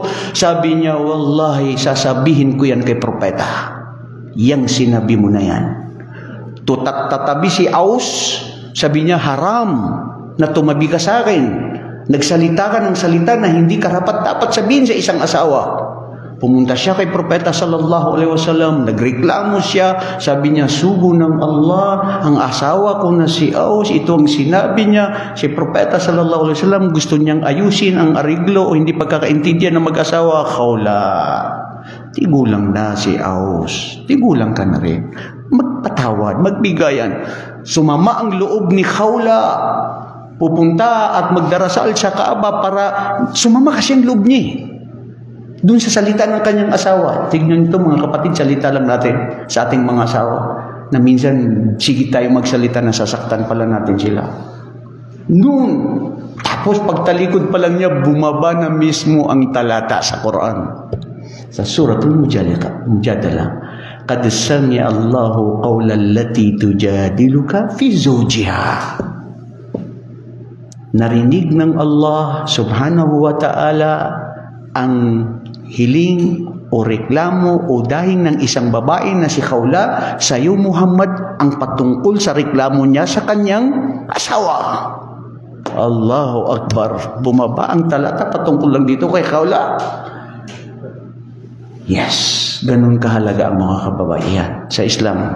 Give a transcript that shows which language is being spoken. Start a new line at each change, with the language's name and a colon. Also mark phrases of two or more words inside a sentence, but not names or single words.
Filipino: Sabi niya, wallahi, sasabihin ko yan kay propeta. Yang sinabi mo na yan. Tatabi si Aus, sabi niya, haram na tumabi ka sa akin. Nagsalita ka ng salita na hindi karapat-dapat sabihin sa isang asawa. Pumunta siya kay Propeta
Arabic: صلى الله عليه وسلم,
Filipino: nagreklamo siya, sabi niya, sugo ng Allah, ang asawa ko na si Aus, ito ang sinabi niya. Si Propeta
Arabic: صلى الله عليه وسلم
Filipino: gusto niyang ayusin ang ariglo o hindi pagkakaintindihan ng mag-asawa. Khawla, tigulang na si Aus, tigulang ka na rin. Magpatawad, magbigayan. Sumama ang loob ni Khawla, pupunta at magdarasal sa Kaaba para sumama kasi ang loob niya. Doon sa salita ng kanyang asawa. Tignan ito mga kapatid, salita lang natin sa ating mga asawa. Na minsan, sige tayo magsalita na sasaktan pala natin sila. Noon, tapos pagtalikod pa lang niya, bumaba na mismo ang talata sa Quran. Sa Suratul Mujadala.
Arabic: قد سمع الله قول التي تجادلك في زوجها.
Filipino: Narinig ng Allah
Arabic: سبحانه وتعالى
Filipino: ang hiling o reklamo o dahing ng isang babae na si Khawla sa iyo Muhammad, ang patungkol sa reklamo niya sa kanyang asawa.
Arabic: الله أكبر.
Filipino: Bumaba ang talata patungkol lang dito kay Khawla. Yes, ganun kahalaga ang mga kababaihan sa Islam.